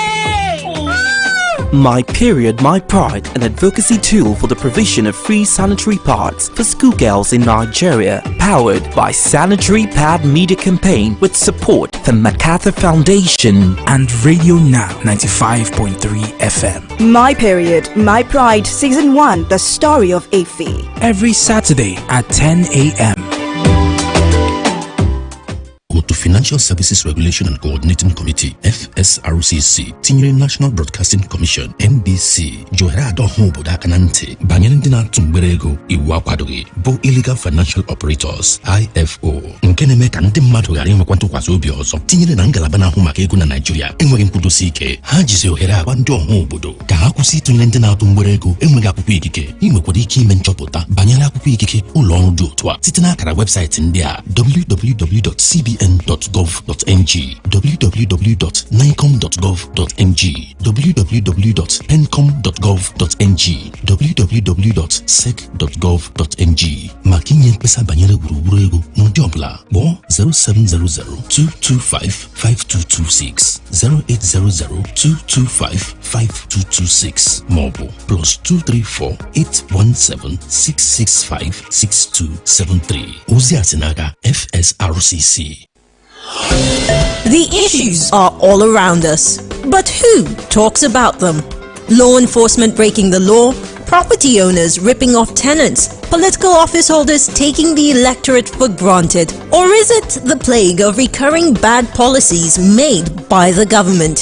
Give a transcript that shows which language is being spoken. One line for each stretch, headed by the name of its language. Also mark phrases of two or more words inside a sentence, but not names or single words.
English: My Period, My Pride, an advocacy tool for the provision of free sanitary pads for schoolgirls in Nigeria, powered by Sanitary Pad Media Campaign with support from MacArthur Foundation and Radio Now 95.3 FM. My Period, My Pride, Season 1, The Story of Ife. Every Saturday at 10 a.m. Go to
Igbo: Financial Services Regulation and Coordinating Committee FSRCC tinyere National Broadcasting Commission NBC johere adohu obodo aka na ntị banyere ndị na-atụ mgbere ego iwu akwadoghị bụ Illegal Financial Operators IFO nke na-eme ka ndị mmadụ ghara inwekwa ntụkwasị obi ọzọ tinyere na ngalaba na-ahụ maka ego na Nigeria enweghị nkwudosi ike ha jizi ohere agba ndị ọha obodo ka ha kwụsị ịtụnyere ndị na-atụ mgbere ego enweghị akwụkwọ ikike inwekwara ike ime nchọpụta banyere akwụkwọ ikike ụlọ ọrụ dị otu a site n'akara webụsaịtị ndị a www.cbn.gov.ng, www.nicom.gov.ng, www.pencom.gov.ng, www.sec.gov.ng. maka inye mkpesa banyere gburugburu ego n'ụdị ọbụla kpọọ 07002255226 08002255226 maọbụ +2348176656273. ozi a si n'aka FSRCC.
English: The issues are all around us, but who talks about them? Law enforcement breaking the law, property owners ripping off tenants, political office holders taking the electorate for granted, or is it the plague of recurring bad policies made by the government?